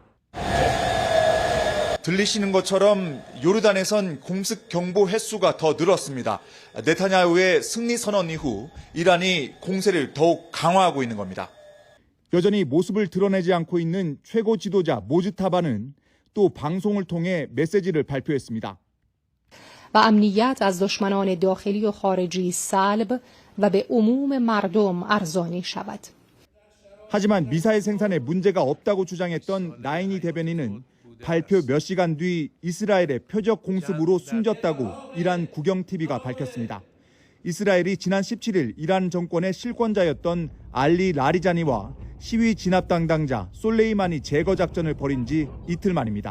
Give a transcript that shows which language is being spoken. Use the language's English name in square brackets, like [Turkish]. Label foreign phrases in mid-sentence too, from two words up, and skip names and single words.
[Korean] 들리시는 것처럼 요르단에선 공습 경보 횟수가 더 늘었습니다. 네타냐후의 승리 선언 이후 이란이 공세를 더욱 강화하고 있는 겁니다. 여전히 모습을 드러내지 않고 있는 최고 지도자 모즈타바는 또 방송을 통해 메시지를 발표했습니다. [Persian] و امنیت از دشمنان داخلی و خارجی سلب و به عموم مردم ارزانی شود. [Korean] 하지만 미사일 생산에 문제가 없다고 주장했던 나이니 대변인은 발표 몇 시간 뒤 이스라엘의 표적 공습으로 숨졌다고 이란 국영TV가 밝혔습니다. 이스라엘이 지난 17일 이란 정권의 실권자였던 알리 라리자니와 시위 진압 담당자 솔레이마니 제거 작전을 벌인 지 이틀 만입니다.